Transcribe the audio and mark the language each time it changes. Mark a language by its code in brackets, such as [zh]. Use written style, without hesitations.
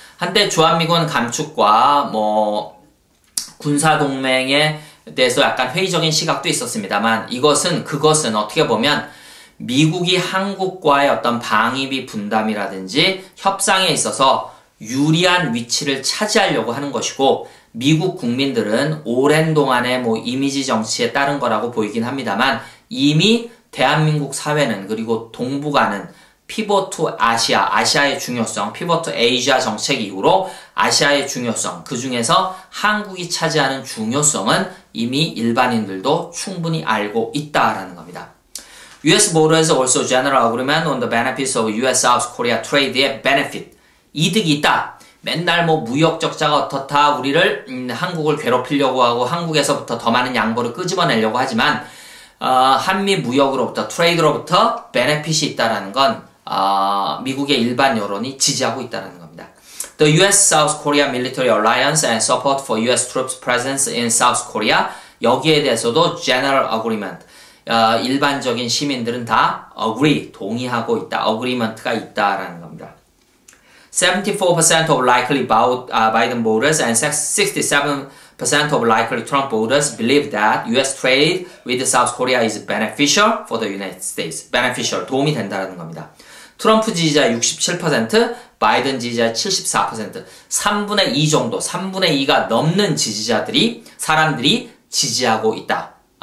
[ko] 한때 주한미군 감축과 군사 동맹에 대해서 약간 회의적인 시각도 있었습니다만 그것은 어떻게 보면 미국이 한국과의 어떤 방위비 분담이라든지 협상에 있어서 유리한 위치를 차지하려고 하는 것이고, 미국 국민들은 오랜 동안의 이미지 정치에 따른 거라고 보이긴 합니다만 이미 대한민국 사회는, 그리고 동북아는 피벗 투 아시아의 중요성, 피벗 투 아시아 정책 이후로 아시아의 중요성, 그 중에서 한국이 차지하는 중요성은 이미 일반인들도 충분히 알고 있다라는 겁니다. [en] US voters also general agreement on the benefits of US-South Korea trade의 benefit. [ko] 이득이 있다. 맨날 무역 적자가 어떻다, 우리를 한국을 괴롭히려고 하고 한국에서부터 더 많은 양보를 끄집어내려고 하지만 한미 무역으로부터 트레이드로부터 베네핏이 있다라는 건 미국의 일반 여론이 지지하고 있다는 겁니다. [en] The U.S.-South Korea Military Alliance and support for U.S. troops presence in South Korea [ko] 여기에 대해서도 [en] General Agreement [ko] 일반적인 시민들은 다 agree, 동의하고 있다, agreement가 있다라는 겁니다. [en] 74% of likely Biden voters and 67% of likely Trump voters believe that U.S. trade with South Korea is beneficial for the United States. [ko] beneficial, 도움이 된다는 겁니다. 트럼프 지지자 67%, 바이든 지지자 74%, 3분의 2 정도, 3분의 2가 넘는 사람들이 지지하고 있다.